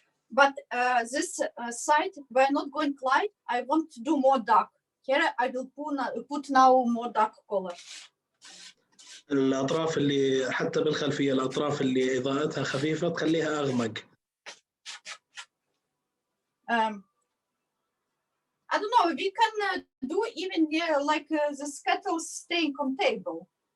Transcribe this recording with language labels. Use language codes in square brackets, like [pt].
[en] But this side, we're not going light. I want to do more dark. Here I will put now more dark color. [ar] الأطراف اللي حتى بالخلفية الأطراف اللي إضاءتها خفيفة تخليها أغمق. [en] I don't know, we can do even like the skettles staying on table.